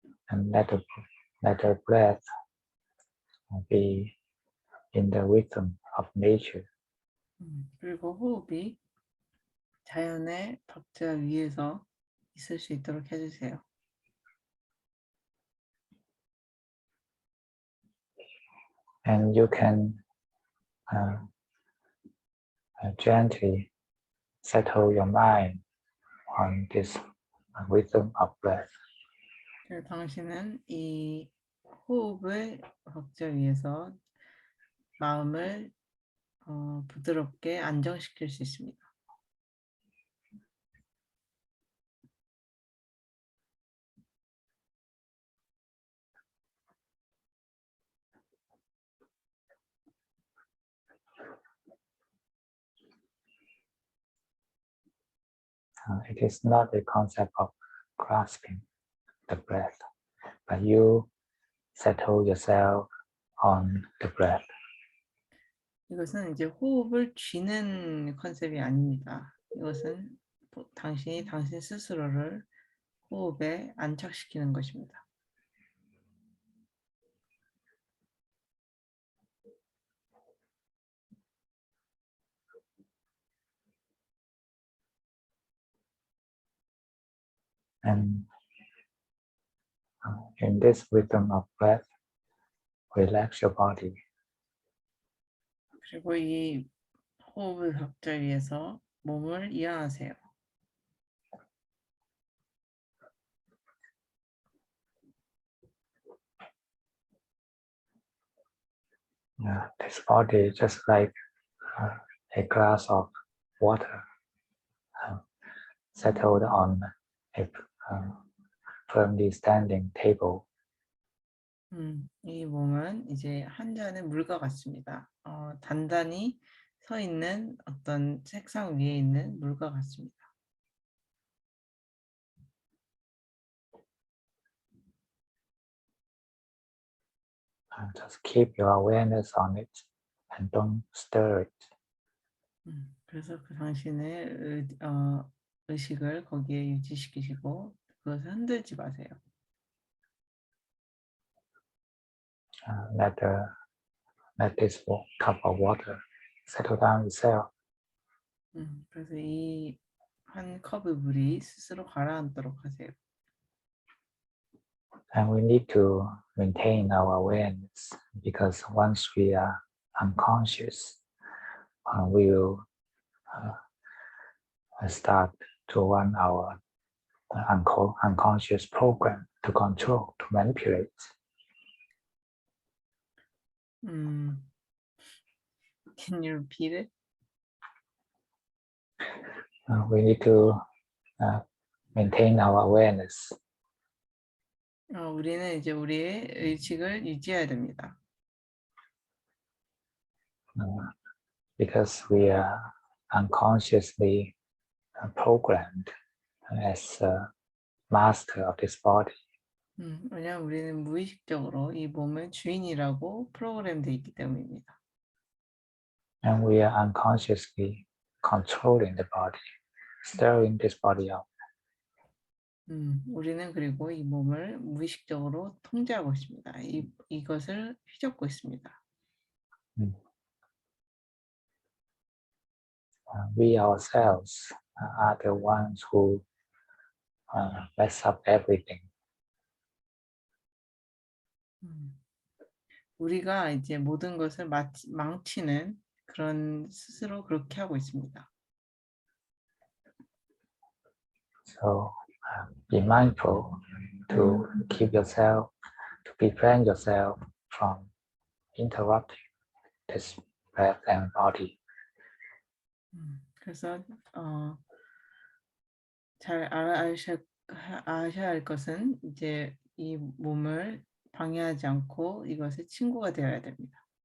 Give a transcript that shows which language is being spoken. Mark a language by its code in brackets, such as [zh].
[en] And let the breath be in the rhythm of nature. [ko] 그리고 호흡이 자연의 박자 위에서 있을 수 있도록 해주세요. [en] And you can gently settle your mind on this rhythm of breath. [ko] 당신은 이 호흡의 박자 위에서 마음을 부드럽게 안정시킬 수 있습니다. [en] It is not a concept of grasping the breath, but you settle yourself on the breath. [ko] 이것은 이제 호흡을 쥐는 컨셉이 아닙니다. 이것은 당신이 당신 스스로를 호흡에 안착시키는 것입니다. [en] And in this rhythm of breath, relax your body. [ko] 그리고 이 호흡의 박자 위에서 몸을 이완하세요. [en] this body just like a glass of water settled on a firmly standing table. [ko] 이 몸은 이제 한 잔의 물과 같습니다. 단단히 서 있는 어떤 책상 위에 있는 물과 같습니다. [en] Just keep your awareness on it and don't stir it. [ko] 그래서 그 당신의 의식을 거기에 유지시키시고 그것을 흔들지 마세요. [en] Let this cup of water settle down itself. [ko] 그래서 이 한 컵의 물이 스스로 가라앉도록 하세요. [en] And we need to maintain our awareness because once we are unconscious, we will start to run our unconscious program to control, to manipulate. Can you repeat it? We need to maintain our awareness. [ko] 우리는 이제 우리의 의식을 유지해야 됩니다. [en] Because we are unconsciously programmed as a master of this body. [ko] 왜냐하면 우리는 무의식적으로 이 몸의 주인이라고 프로그램되어 있기 때문입니다. [en] And we are unconsciously controlling the body, stirring this body up. [ko] 우리는 그리고 이 몸을 무의식적으로 통제하고 있습니다. 이것을 휘젓고 있습니다. [en] We ourselves are the ones who mess up everything. [ko] 우리가 이제 모든 것을 망치는 그런 스스로 그렇게 하고 있습니다. [en] So be mindful to keep yourself, to prevent yourself from interrupting this breath and body. [ko] 그래서 잘 아셔야 할 것은 이제 이 몸을 방해하지 않고 이것의 친구가 되어야 됩니다.